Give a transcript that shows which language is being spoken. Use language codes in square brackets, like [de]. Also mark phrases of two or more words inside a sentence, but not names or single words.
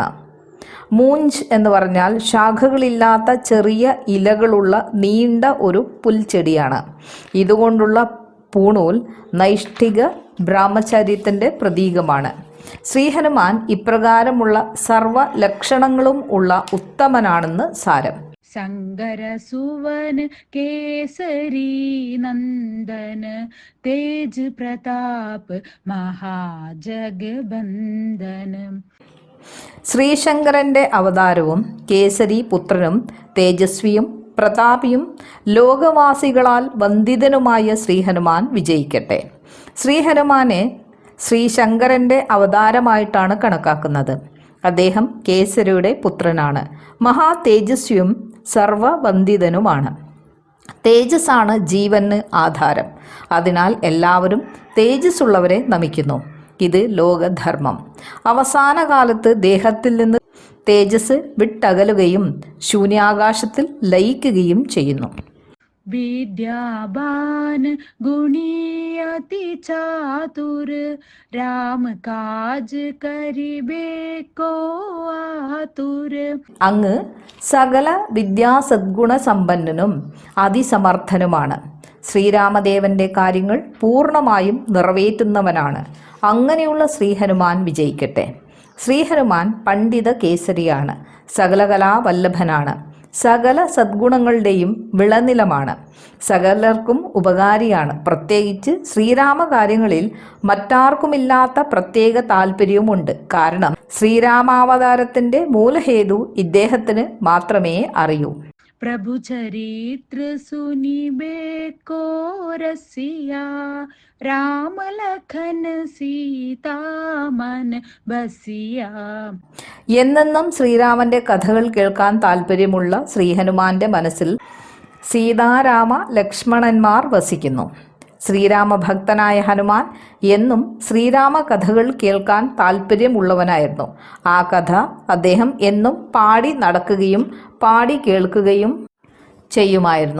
[ml] മൂഞ്ച് എന്ന് പറഞ്ഞാൽ ശാഖകളില്ലാത്ത ചെറിയ ഇലകളുള്ള നീണ്ട ഒരു പുൽച്ചെടിയാണ്. ഇതുകൊണ്ടുള്ള പൂണൂൽ നൈഷ്ഠിക ബ്രഹ്മചര്യത്തിൻ്റെ പ്രതീകമാണ്. ശ്രീ ഹനുമാൻ ഇപ്രകാരമുള്ള സർവ ലക്ഷണങ്ങളും ഉള്ള ഉത്തമനാണെന്ന് സാരം. [awa] शंकर सुवन केसरी नंदन तेज प्रताप महाजगबंदन. [ml] ശ്രീശങ്കരന്റെ അവതാരവും കേസരി പുത്രനും തേജസ്വിയും പ്രതാപിയും ലോകവാസികളാൽ വന്ദിതനുമായ ശ്രീഹനുമാൻ വിജയിക്കട്ടെ. ശ്രീഹനുമാനെ ശ്രീശങ്കരന്റെ അവതാരമായിട്ടാണ് കണക്കാക്കുന്നത്. അദ്ദേഹം കേസരിയുടെ പുത്രനാണ്. മഹാ തേജസ്വിയും സർവവന്ദിതനുമാണ്. തേജസ്സാണ് ജീവന് ആധാരം. അതിനാൽ എല്ലാവരും തേജസ്സുള്ളവരെ നമിക്കുന്നു. ഇത് ലോകധർമ്മം. അവസാന കാലത്ത് ദേഹത്തിൽ നിന്ന് തേജസ് വിട്ടകലുകയും ശൂന്യാകാശത്തിൽ ലയിക്കുകയും ചെയ്യുന്നു. [awa] विद्यावान गुणी अति चातुर राम काज करिबे को आतुर. [ml] അങ്ങ് സകല വിദ്യാസദ്ഗുണ സമ്പന്നനും അതിസമർത്ഥനുമാണ്. ശ്രീരാമദേവന്റെ കാര്യങ്ങൾ പൂർണ്ണമായും നിറവേറ്റുന്നവനാണ്. അങ്ങനെയുള്ള ശ്രീഹനുമാൻ വിജയിക്കട്ടെ. ശ്രീഹനുമാൻ പണ്ഡിത കേസരിയാണ്. സകലകലാവല്ലഭനാണ്. സകല സദ്ഗുണങ്ങളുടെയും വിളനിലമാണ്. സകലർക്കും ഉപകാരിയാണ്. പ്രത്യേകിച്ച് ശ്രീരാമകാര്യങ്ങളിൽ മറ്റാർക്കുമില്ലാത്ത പ്രത്യേക താല്പര്യവുമുണ്ട്. കാരണം ശ്രീരാമാവതാരത്തിന്റെ മൂലഹേതു ഇദ്ദേഹത്തിന് മാത്രമേ അറിയൂ. [awa] प्रभु चरित्र सुनिबे को रसिया राम लखन सीता मन बसिया. [ml] എന്നെന്നും ശ്രീരാമന്റെ കഥകൾ കേൾക്കാൻ താല്പര്യമുള്ള ശ്രീഹനുമാന്റെ മനസ്സിൽ സീതാരാമ ലക്ഷ്മണന്മാർ വസിക്കുന്നു. ശ്രീരാമഭക്തനായ ഹനുമാൻ എന്നും ശ്രീരാമ കഥകൾ കേൾക്കാൻ താല്പര്യമുള്ളവനായിരുന്നു. ആ കഥ അദ്ദേഹം എന്നും പാടി നടക്കുകയും പാടി കേൾക്കുകയും ചെയ്യുമായിരുന്നു.